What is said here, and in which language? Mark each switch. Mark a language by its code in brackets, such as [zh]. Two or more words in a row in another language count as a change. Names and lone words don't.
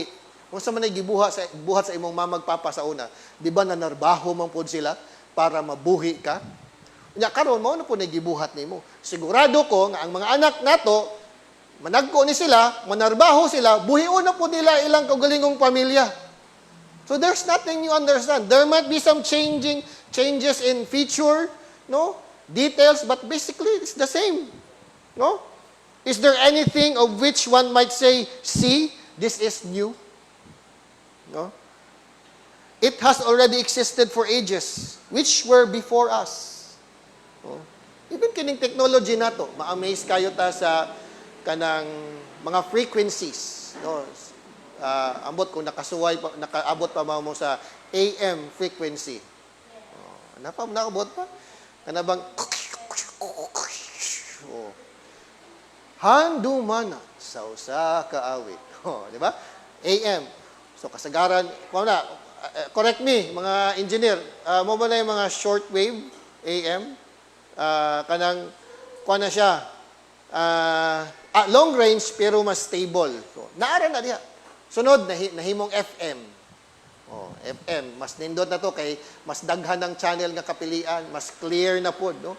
[ceb] Kung sa man ay buhat sa imong mamagpapa sa una, di ba nanarbaho man pod sila para mabuhi ka? Nya karon mao na po nagibuhat nimo. Sigurado ko nga ang mga anak nato managko ni sila, manarbaho sila, buhion na po nila ilang kaugalingong pamilya. [en] So there's nothing you understand. There might be some changes in feature, no? Details, but basically it's the same. No? Is there anything of which one might say, see, this is new? No? It has already existed for ages, which were before us. No? [ceb] Even kining technology nato, ma-amaze kayo ta sa kanang mga frequencies. No? Ambot kung nakaabot pa mo sa AM frequency. Nakaabot pa? Kanabang handumana sa usa ka awit. Di ba? AM. So kasagaran, [en] correct me [ceb] mga engineer, mo ba na yung mga shortwave AM? Kanang kuha na siya. [en] Long range [ceb] pero mas stable. So, naara na diha. Sunod nahimong FM. FM, mas nindot na to kay mas daghan ng channel nga kapilian, mas clear na pod, no?